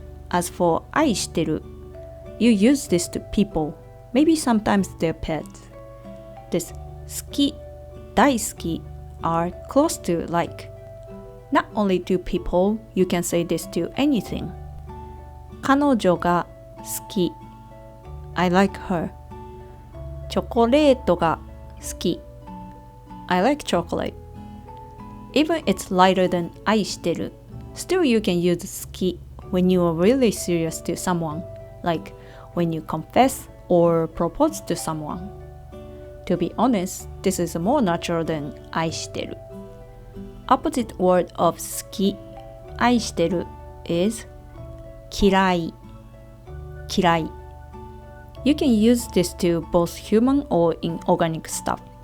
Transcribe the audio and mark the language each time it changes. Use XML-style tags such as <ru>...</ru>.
<en>As for 愛してる, you use this to people, maybe sometimes their pets. This 好き, 大好き are close to like. Not only to people, you can say this to anything.</en> <ja>彼女が好き</ja> <en>I like her.</en> <ja>チョコレートが好き</ja> <en>I like chocolate. Even it's lighter than 愛してる Still you can use 好き when you are really serious to someone, like when you confess or propose to someone. To be honest, this is more natural than 愛してる Opposite word of 好き 愛してる is 嫌い 嫌い You can use this to both human or inorganic stuff.</en>